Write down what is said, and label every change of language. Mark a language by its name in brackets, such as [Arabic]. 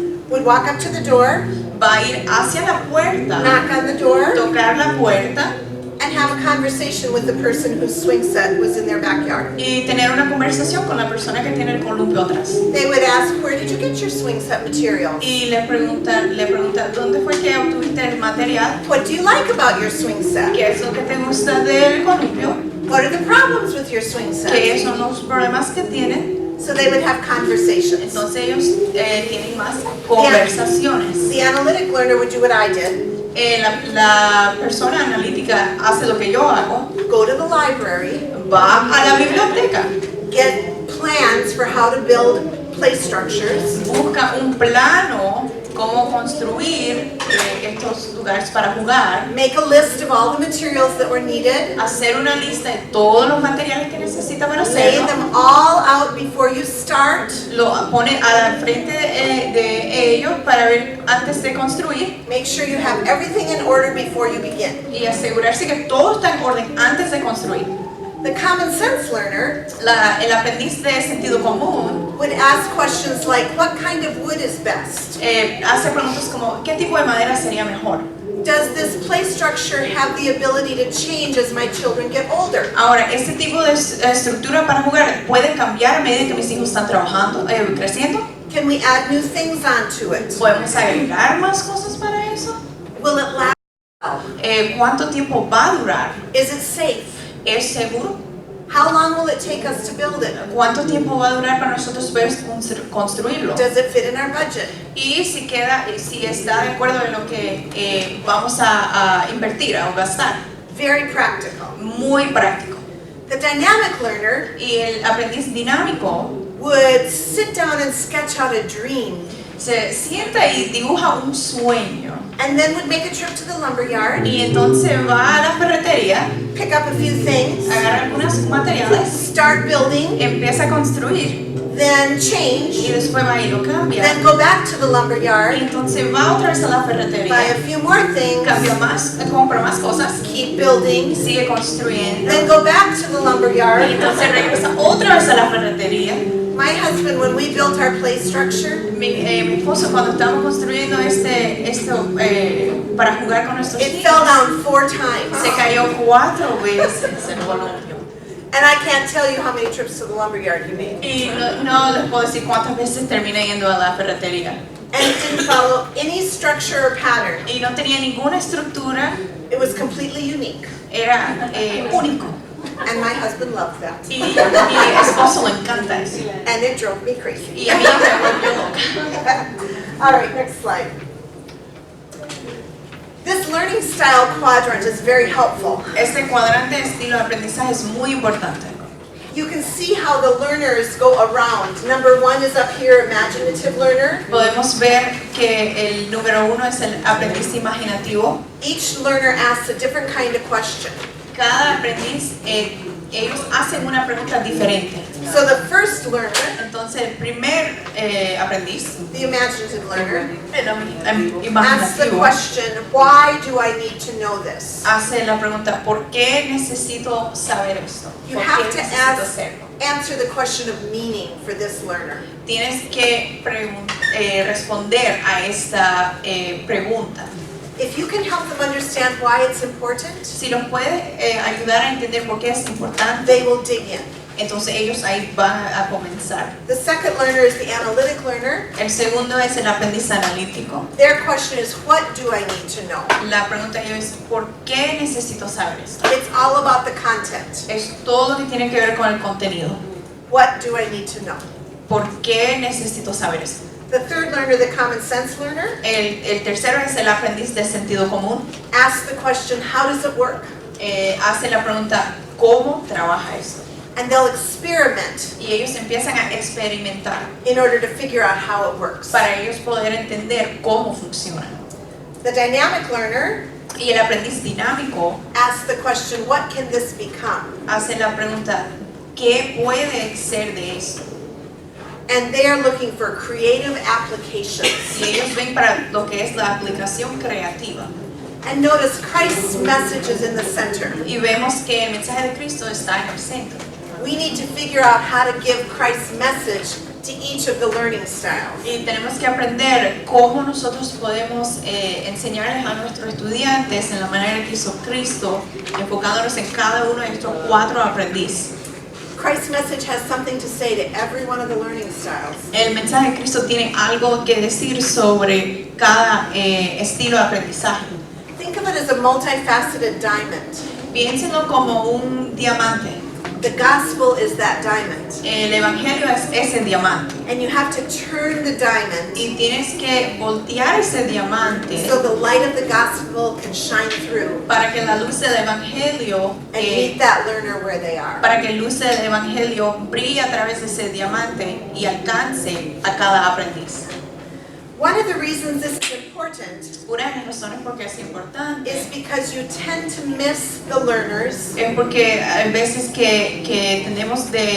[English] would walk up to the door, [Spanish] va a ir hacia la puerta, [English] knock on the door, [Spanish] tocar la puerta [English] and have a conversation with the person whose swing set was in their backyard. [Spanish] y tener una conversación con la persona que tiene el columpio atrás. [English] They would ask, where did you get your swing set materials? [Spanish] Y le pregunta, ¿dónde fue que obtuviste el material? [English] What do you like about your swing set? [Spanish] ¿Qué es lo que te gusta del columpio? [English] What are the problems with your swing [Spanish] ¿Qué [English] set? [Spanish] son los problemas que tienen? [English] So they would have conversations. [Spanish] Entonces ellos tienen más conversaciones. [English] The analytic learner would do what I did, [Spanish] La persona analítica hace lo que yo hago, [English] go to the library, [Spanish] va a la biblioteca, [English] get plans for how to build play structures, [Spanish] busca un plano cómo construir estos lugares para jugar, [English] make a list of all the materials that were needed, [Spanish] hacer una lista de todos los materiales que necesita para [English] lay [Spanish] hacerlo, [English] them all out before you start, [Spanish] lo pone al frente de ellos para ver antes de construir [English] make sure you have everything in order before you begin. [Spanish] y asegurarse que todo está en orden antes de construir. [English] The common sense learner [Spanish] El aprendiz de sentido común [English] would ask questions like, what kind of wood is best? [Spanish] hace preguntas como ¿qué tipo de madera sería mejor? [English] Does this play structure have the ability to change as my children get older? [Spanish] Ahora, este tipo de estructura para jugar puede cambiar a medida que mis hijos están trabajando, creciendo. [English] Can we add new things onto it? [Spanish] ¿Podemos agregar más cosas para eso? [English] Will it last? [Spanish] ¿Cuánto tiempo va a durar? [English] Is it safe? [Spanish] ¿Es seguro? [English] How long will it take us to build it? [Spanish] ¿Cuánto tiempo va a durar para nosotros poder construirlo? [English] Does it fit in our budget? [Spanish] Y si está de acuerdo en lo que vamos a invertir o gastar. [English] Very practical. [Spanish] Muy práctico. [English] The dynamic learner [Spanish] Y el aprendiz dinámico [English] would sit down and sketch out a dream, [Spanish] se sienta y dibuja un sueño. [English] and then would make a trip to the lumberyard, [Spanish] Y entonces va a la ferretería, [English] pick up a few things, [Spanish] agarra algunos materiales, [English] start building, [Spanish] empieza a construir [English] then [Spanish] y [English] change, [Spanish] después va y lo cambia. [English] then go back to the [Spanish] Y [English] lumberyard, [Spanish] entonces va otra vez a la [English] buy a [Spanish] ferretería, [English] few more things, [Spanish] cambia más, compra más cosas [English] keep [Spanish] y [English] building, [Spanish] sigue construyendo. [English] then go back to the [Spanish] Y [English] lumberyard. [Spanish] entonces regresa otra vez a la ferretería. [English] My husband, when we built our play structure, [Spanish] Mi esposo cuando estábamos construyendo esto para jugar con nuestros [English] it fell [Spanish] hijos, [English] down 4 times. [Spanish] se cayó 4 veces el columpio. [English] And I can't tell you how many trips to the lumberyard he made. [Spanish] Y no les puedo decir cuántas veces terminé yendo a la ferretería. [English] And it didn't follow any structure or pattern. [Spanish] Y no tenía ninguna estructura, [English] It was completely unique. [Spanish] era único. [English] And my husband loved that. [Spanish] Y mi esposo le encanta eso. [English] And it drove me crazy. [Spanish] Y a mí me volvió loca. [English] All right, next slide. This learning style quadrant is very helpful. [Spanish] Este cuadrante de estilo de aprendizaje es muy importante. [English] You can see how the learners go around. Number 1 is up here, imaginative learner. [Spanish] Podemos ver que el número 1 es el aprendiz imaginativo. [English] Each learner asks a different kind of question. [Spanish] Cada aprendiz, ellos hacen una pregunta diferente. [English] So the first learner, [Spanish] Entonces el primer aprendiz, [English] the imaginative learner, [Spanish] el [English] asks the [Spanish] imaginativo, [English] question, why do I need to know this? [Spanish] hace la pregunta, ¿por qué necesito saber esto? [English] You [Spanish] ¿Por [English] have [Spanish] qué [English] to [Spanish] necesito hacerlo? [English] answer the question of meaning for this learner. [Spanish] Tienes que responder a esta pregunta. [English] If you can help them understand why it's important, [Spanish] Si los puedes ayudar a entender por qué es importante, [English] they will dig in. [Spanish] entonces ellos ahí van a comenzar. [English] The second learner is the analytic learner. [Spanish] El segundo es el aprendiz analítico. [English] Their question is, what do I need to know? [Spanish] La pregunta de ellos es, ¿por qué necesito saber esto? [English] It's all about the content. [Spanish] Es todo lo que tiene que ver con el contenido. [English] What do I need to know? [Spanish] ¿Por qué necesito saber esto? [English] The third learner, the common sense learner, [Spanish] El tercero es el aprendiz de sentido común. [English] asks the question, how does it work? [Spanish] Hace la pregunta, ¿cómo trabaja esto? [English] And they'll experiment [Spanish] Y ellos empiezan a experimentar [English] in order to figure out how it works. [Spanish] para ellos poder entender cómo funciona. [English] The dynamic learner [Spanish] Y el aprendiz dinámico [English] asks the question, what can this become? [Spanish] hace la pregunta, ¿qué puede ser de esto? [English] And they are looking for creative applications. [Spanish] Y ellos ven para lo que es la aplicación creativa. [English] And notice Christ's message is in the center. [Spanish] Y vemos que el mensaje de Cristo está en el centro. [English] We need to figure out how to give Christ's message to each of the learning styles. [Spanish] Y tenemos que aprender cómo nosotros podemos enseñarles a nuestros estudiantes en la manera que hizo Cristo, enfocándonos en cada uno de estos 4 aprendices. [English] Christ's message has something to say to every one of the learning styles. [Spanish] El mensaje de Cristo tiene algo que decir sobre cada estilo de aprendizaje. [English] Think of it as a multifaceted diamond. [Spanish] Piénsenlo como un diamante. [English] The gospel is that diamond. [Spanish] El evangelio es ese diamante. [English] And you have to turn the diamond [Spanish] Y tienes que voltear ese diamante [English] so the light of the gospel can shine through [Spanish] para que la luz del evangelio [English] and meet that learner where they are. [Spanish] para que la luz del evangelio brille a través de ese diamante y alcance a cada aprendiz. [English] One of the reasons this is important [Spanish] Una de las razones por qué es importante [English] is because you tend to miss the learners [Spanish] es porque hay veces que tenemos